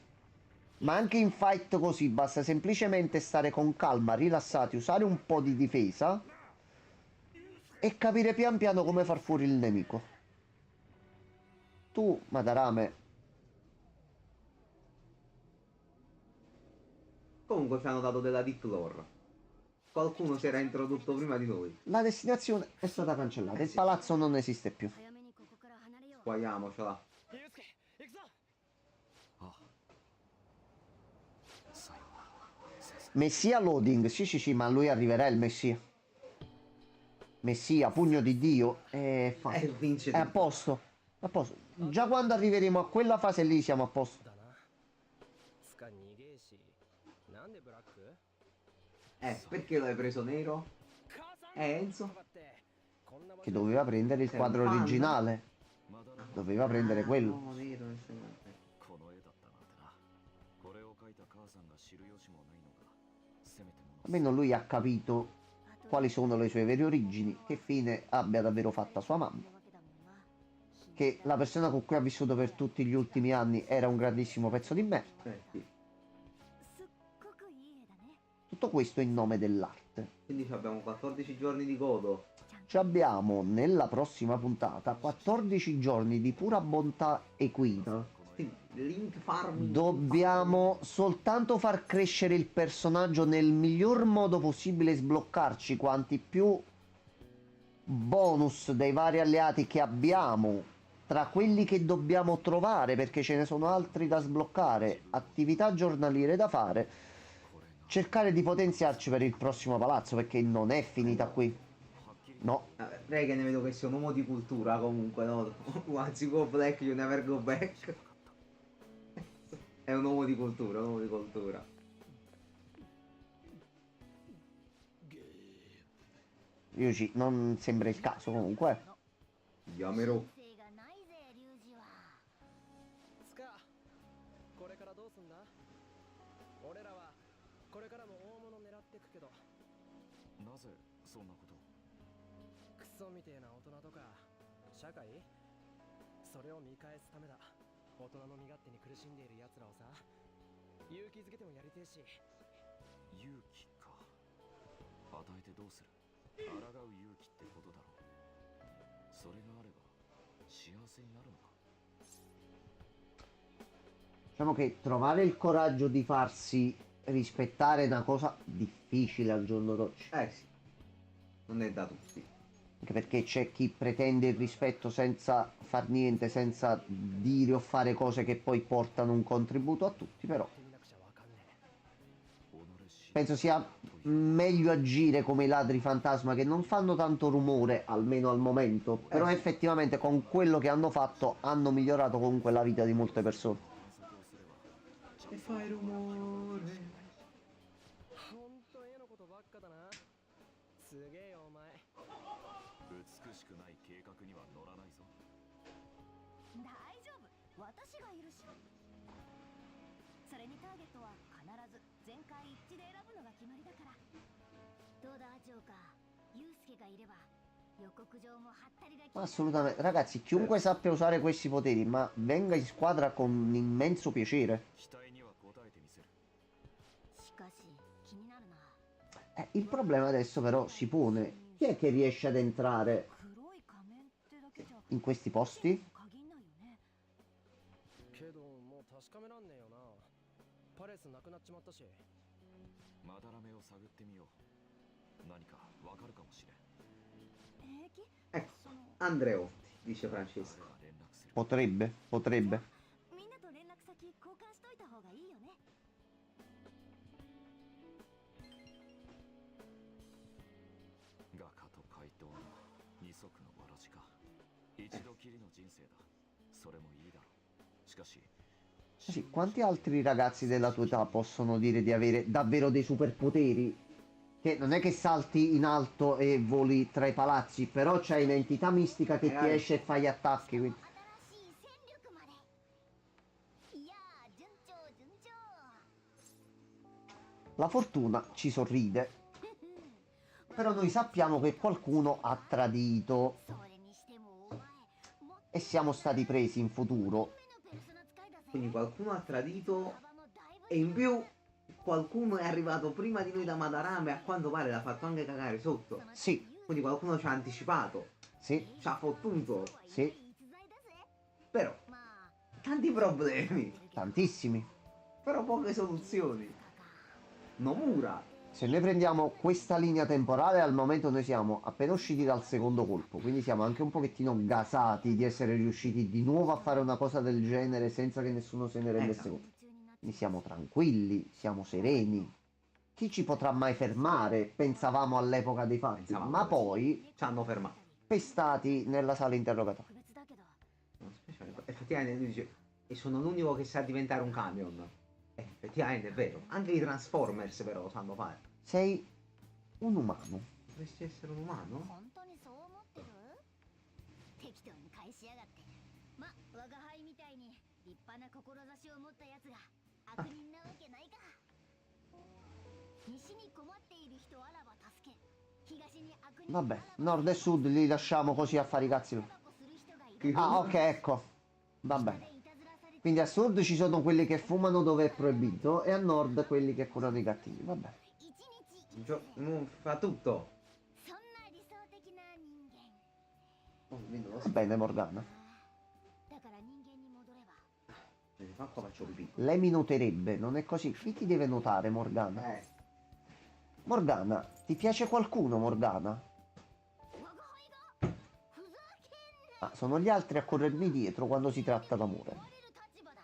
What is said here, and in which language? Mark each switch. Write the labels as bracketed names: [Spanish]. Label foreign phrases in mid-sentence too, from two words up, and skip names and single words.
[Italian] Ma anche in fight così, basta semplicemente stare con calma, rilassati, usare un po' di difesa e capire pian piano come far fuori il nemico. Tu, Madarame, Comunque ci hanno dato della [English] deep lore. [Italian] Qualcuno si era introdotto prima di noi. la destinazione è stata cancellata, il palazzo non esiste più. [Japanese] 早めにここから離れよう [Italian] Guaiamocela. Messia loading, sì sì sì, ma a lui arriverà il Messia. Messia, pugno di Dio, Vince è a posto, a posto. Già quando arriveremo a quella fase lì siamo a posto. [Japanese] なんでブラック？ [Italian] Perché lo hai preso nero? Enzo? Che doveva prendere il Sei un quadro fan? originale. Doveva prendere quello. No, nero, nel senso. [Japanese] この絵だったなんてな。これを描いた母さんが知る由もないのがせめてもの。 [Italian] Almeno lui ha capito quali sono le sue vere origini, che fine abbia davvero fatta sua mamma, che la persona con cui ha vissuto per tutti gli ultimi anni era un grandissimo pezzo di me. Sì. [Japanese] すっごくいい絵だね。 [Italian] Tutto questo in nome dell'arte. Quindi abbiamo 14 giorni di godo. Ci abbiamo nella prossima puntata 14 giorni di pura bontà equina. Quindi, Link farming. Dobbiamo soltanto far crescere il personaggio nel miglior modo possibile e sbloccarci quanti più bonus dei vari alleati che abbiamo, tra quelli che dobbiamo trovare perché ce ne sono altri da sbloccare, attività giornaliere da fare, cercare di potenziarci per il prossimo palazzo perché non è finita qui. No, Rega, ne vedo che sei un uomo di cultura comunque, no? [English] Once you go black, you never go back. [Italian] È un uomo di cultura, un uomo di cultura. Yuji, non sembra il caso comunque. Yamero. [Japanese] 性がないぜリュウジは。スカ、これからどうすんだ？俺らはこれからも大物狙ってくけど、なぜそんなことを？クソみてえな大人とか社会、それを見返すためだ。大人の身勝手に苦しんでいる奴らをさ、勇気づけてもやりてえし。勇気か。与えてどうする？抗う勇気ってことだろう。それがあれば幸せになるのか。 [Italian] Diciamo che trovare il coraggio di farsi rispettare è una cosa difficile al giorno d'oggi. Sì. Non è da tutti. Anche perché c'è chi pretende il rispetto senza far niente, senza dire o fare cose che poi portano un contributo a tutti, però [Japanese] 見なくちゃわかんねえ。 [Italian] penso sia meglio agire come i ladri fantasma che non fanno tanto rumore, almeno al momento, però effettivamente con quello che hanno fatto hanno migliorato comunque la vita di molte persone. E fai rumore. [Japanese] ほんと絵のことばっかだな。すげえよお前。美しくない計画には乗らないぞ。大丈夫、私がいるし。それにターゲットは必ず全会一致で選ぶのが決まりだから。どうだジョーカー、ユウスケがいれば予告状もハッタリが決まる。 [Italian] Assolutamente, ragazzi, chiunque sappia usare questi poteri, ma venga in squadra con immenso piacere. [Japanese] 期待には応えてみせる。しかし気になるな。 [Italian] Il problema adesso però si pone, chi è che riesce ad entrare [Japanese] 黒い仮面ってだけじゃ [Italian] in questi posti? [Japanese] 限んないよね。けどもう確かめらんねえよな。パレスなくなっちまったし。まだらめを探ってみよう。何かわかるかもしれん。平気？ [Italian] Ecco, [Japanese] その [Italian] Andreotti, dice [Japanese] 俺 [Italian] Francesco. [Japanese] は連絡する。 [Italian] Potrebbe. [Japanese] みんなと連絡先交換しといた方がいいよね。画家と怪盗の二足のわらじか。一度きりの人生だ。それもいいだろう。しかし、 [Italian] Sì, quanti altri ragazzi della tua età possono dire di avere davvero dei superpoteri? Che non è che salti in alto e voli tra i palazzi, però c'hai un'entità mistica che ti esce e fa gli attacchi. Quindi. [Japanese] 新しい戦力まで。いやー、順調順調。 [Italian] La fortuna ci sorride, però noi sappiamo che qualcuno ha tradito [Japanese] それにしてもお前、もっ [Italian] e siamo stati presi in futuro. [Japanese] と目のペルソナ使いだぜ。 [Italian] Quindi qualcuno ha tradito [Japanese] 幅もだいぶ [Italian] e in più qualcuno è arrivato prima di noi da Madarame e a quanto pare l'ha fatto anche cagare sotto. Sì, Quindi qualcuno ci ha anticipato, sì, ci ha fottuto. sì, [Japanese] 逸材だぜ。 [Italian] Però, [Japanese] まあ、 [Italian] tanti problemi, tantissimi. però poche soluzioni. Nomura. Se noi prendiamo questa linea temporale, al momento noi siamo appena usciti dal secondo colpo, quindi siamo anche un pochettino gasati di essere riusciti di nuovo a fare una cosa del genere senza che nessuno se ne rendesse Esatto. conto. Quindi siamo tranquilli, siamo sereni. Chi ci potrà mai fermare? Pensavamo all'epoca dei fatti, Pensavamo ma così. poi Ci hanno fermato. pestati nella sala interrogatoria. [Japanese] 特別だけど。 [Italian] Non speciale. Effettivamente lui dice, e sono l'unico che sa diventare un camion. Effettivamente è vero. Anche i Transformers però lo sanno fare. Sei un umano. Dovresti essere un umano? [Japanese] 本当にそう思ってる？適当に返しやがって。ま、我が輩みたいに立派な志を持ったやつが悪人なわけないか。西に困っている人あらば助け、東に悪人 [Italian] Vabbè, nord e sud li lasciamo così a fare i cazzi loro. [Japanese] する人がいる。 [Italian] Ah, ok, ecco. Va bene. Quindi a sud ci sono quelli che fumano dove è proibito e a nord quelli che curano i cattivi. Vabbè. [Japanese] 一日 [Italian] Fa tutto. [Japanese] そんな理想的な人間。 [Italian] Oh, vedo lo Va bene, Morgana. [Japanese] だから人間に戻れば。 [Italian] Manco faccio pipì. Lei mi noterebbe, non è così? Chi ti deve notare, Morgana? Morgana, ti piace qualcuno, Morgana? [Japanese] 我が輩がふざけんな。 [Italian] Ah, sono gli altri a corrermi dietro quando si tratta d'amore. [Japanese] 追われる立場だ。